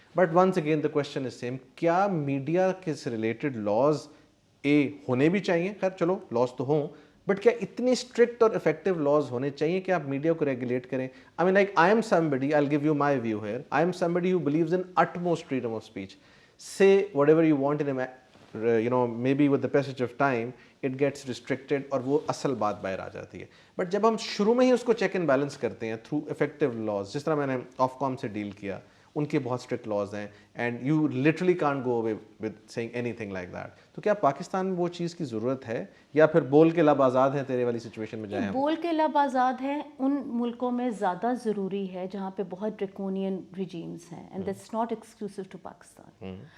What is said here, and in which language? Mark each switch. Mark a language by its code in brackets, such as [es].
[en] but once again the question is same, [ur] کیا media کے سے ریلیٹڈ لاز ہونے بھی چاہیے؟ خیر چلو لاز تو ہوں, بٹ کیا اتنی اسٹرکٹ اور افیکٹو لاز ہونے چاہیے کہ آپ میڈیا کو ریگولیٹ کریں؟ [en] I mean like I am somebody, I'll give you my view here, I am somebody who believes in utmost freedom of speech. Say whatever you want in a maybe with the passage of time it gets restricted [ur] اور وہ اصل بات باہر آ جاتی ہے. But جب ہم شروع میں ہی اس کو چیک اینڈ بیلنس کرتے ہیں تھرو افیکٹو لاز, جس طرح میں نے آف کام سے ڈیل کیا, ان کے بہت اسٹرکٹ لاز ہیں [en] and you literally can't go away with saying anything like that, [ur] تو کیا پاکستان میں وہ چیز کی ضرورت ہے, یا پھر بول کے لب آزاد ہیں تیرے والی سچویشن میں جائیں؟ بول کے لب آزاد ہیں ان ملکوں میں زیادہ ضروری ہے جہاں پہ بہت ڈریکونین ریجیمز ہیں, [en] And that's not exclusive to Pakistan.